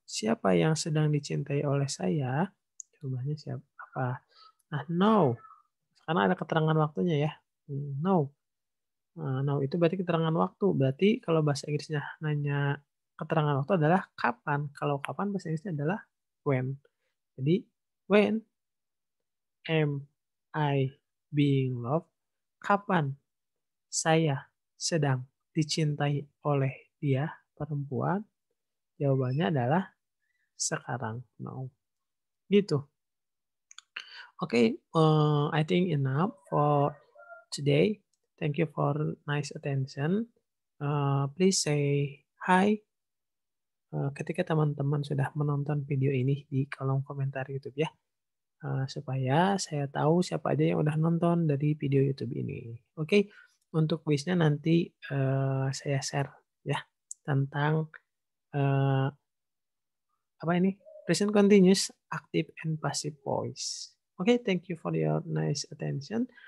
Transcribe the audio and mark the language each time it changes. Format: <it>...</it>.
<id>Siapa yang sedang dicintai oleh saya? Jawabannya siapa? Nah, no. Karena ada keterangan waktunya ya. No. No itu berarti keterangan waktu. Berarti kalau bahasa Inggrisnya nanya keterangan waktu adalah kapan. Kalau kapan bahasa Inggrisnya adalah when. Jadi</id> <en>when am I being loved?</en> <id>Kapan saya sedang dicintai oleh dia perempuan? Jawabannya adalah sekarang. No. Gitu.</id> <en>Okay, I think enough for today. Thank you for nice attention. Please say hi</en> <id>ketika teman-teman sudah menonton video ini di kolom komentar YouTube ya. Supaya saya tahu siapa aja yang udah nonton dari video YouTube ini. Oke, untuk quiznya nanti saya share ya tentang apa ini?</id> <en>Present continuous, active and passive voice. Okay, thank you for your nice attention.</en>